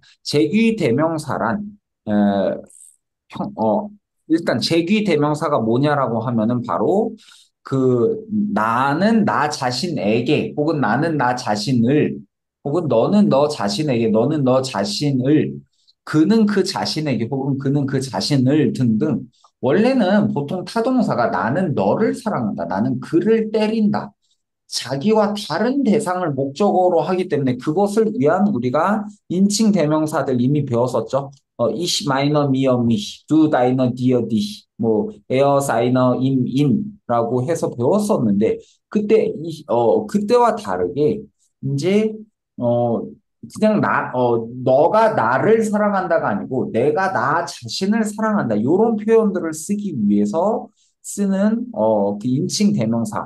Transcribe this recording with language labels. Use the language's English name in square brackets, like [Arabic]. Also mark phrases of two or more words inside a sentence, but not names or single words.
[Korean] 제귀대명사란 에, 형, 일단 제귀대명사가 뭐냐라고 하면은 바로 그 나는 나 자신에게 혹은 나는 나 자신을 혹은 너는 너 자신에게 너는 너 자신을 그는 그 자신에게 혹은 그는 그 자신을 등등 원래는 보통 타동사가 나는 너를 사랑한다. 나는 그를 때린다. 자기와 다른 대상을 목적어로 하기 때문에 그것을 위한 우리가 인칭 대명사들 이미 배웠었죠. [German] ich meine mir mich, du deine dir dich, [Korean] 뭐 [German] er seine ihm in [Korean] 라고 해서 배웠었는데 그때와 다르게 이제 어 그냥 너가 나를 사랑한다가 아니고 내가 나 자신을 사랑한다. 이런 표현들을 쓰기 위해서 쓰는 그 인칭 대명사.